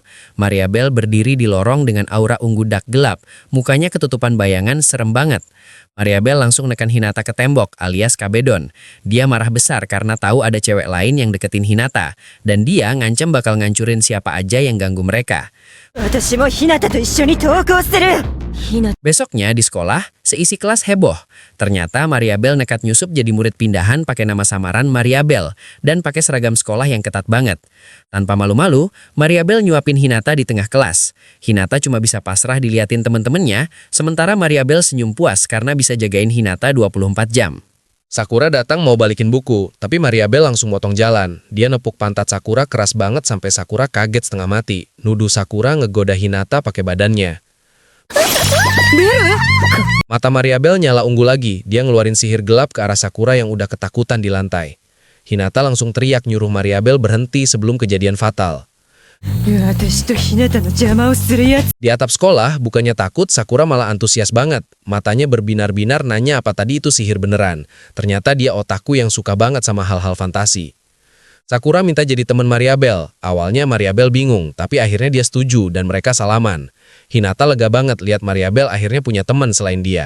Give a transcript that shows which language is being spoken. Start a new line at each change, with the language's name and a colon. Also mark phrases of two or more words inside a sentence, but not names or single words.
Indonesian: Mariabel berdiri di lorong dengan aura ungu dak gelap, mukanya ketutupan bayangan serem banget. Mariabel langsung nekan Hinata ke tembok alias kabedon. Dia marah besar karena tahu ada cewek lain yang deketin Hinata, dan dia ngancam bakal ngancurin siapa aja yang ganggu mereka.
Japanese: 私もひなたと一緒に登校する。ひな
Indonesian: Besoknya di sekolah, seisi kelas heboh. Ternyata Mariabel nekat nyusup jadi murid pindahan pakai nama samaran Mariabel dan pakai seragam sekolah yang ketat banget. Tanpa malu-malu, Mariabel nyuapin Hinata di tengah kelas. Hinata cuma bisa pasrah diliatin temen-temennya, sementara Mariabel senyum puas karena bisa jagain Hinata 24 jam. Sakura datang mau balikin buku, tapi Mariabel langsung motong jalan. Dia nepuk pantat Sakura keras banget sampai Sakura kaget setengah mati. Nuduh Sakura ngegoda Hinata pakai badannya. Mata Mariabel nyala ungu lagi. Dia ngeluarin sihir gelap ke arah Sakura yang udah ketakutan di lantai. Hinata langsung teriak nyuruh Mariabel berhenti sebelum kejadian fatal.
Japanese: 私とひなたの邪魔をするやつ。
Indonesian: Di atap sekolah, bukannya takut, Sakura malah antusias banget. Matanya berbinar-binar nanya apa tadi itu sihir beneran. Ternyata dia otaku yang suka banget sama hal-hal fantasi. Sakura minta jadi teman Mariabel. Awalnya Mariabel bingung, tapi akhirnya dia setuju dan mereka salaman. Hinata lega banget lihat Mariabel akhirnya punya teman selain dia.